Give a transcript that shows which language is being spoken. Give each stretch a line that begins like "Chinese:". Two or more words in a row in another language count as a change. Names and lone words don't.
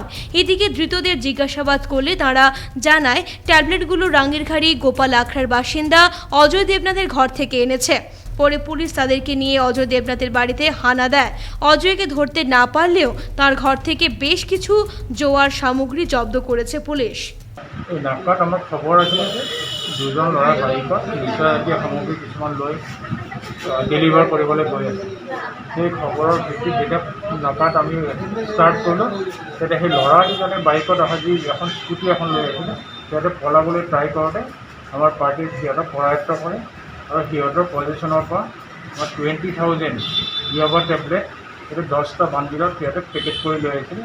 Bangla: এদিকে ধৃতদের জিজ্ঞাসাবাদ করলে তারা জানায় ট্যাবলেটগুলো রাঙ্গিরখাড়ি গোপাল আখড়ার বাসিন্দা অজয় দেবনাথের ঘর থেকে এনেছে। পরে পুলিশ তাদেরকে নিয়ে অজয় দেবনাথের বাড়িতে হানা দেয়। অজয়কে ধরতে না পারলেও তার ঘর থেকে বেশ কিছু জোয়ার সামগ্রী জব্দ করেছে পুলিশ।
Assamese: এই নাকাত আমাৰ খবৰ আছিলে যে 2জন ল'ৰা বাইকত নিচাজাতীয় সামগ্ৰী কিছুমান লৈ ডেলিভাৰ কৰিবলৈ গৈ আছে। সেই খবৰৰ ভিত্তিত যেতিয়া নাকাত আমি ষ্টাৰ্ট কৰিলোঁ, তেতিয়া সেই ল'ৰাকেইজনে বাইকত অহা যি এখন স্কুটি এখন লৈ আছিলে, সিহঁতে পলাবলৈ ট্ৰাই কৰোঁতে আমাৰ পাৰ্টিৰ সিহঁতক কৰায়ত্ব কৰে আৰু সিহঁতৰ পজিশ্যনৰ পৰা আমাৰ 20,000 ইয়াবা টেবলেট এইটো 10টা বান্দিলত সিহঁতে পেকেট কৰি লৈ আহিছিলে।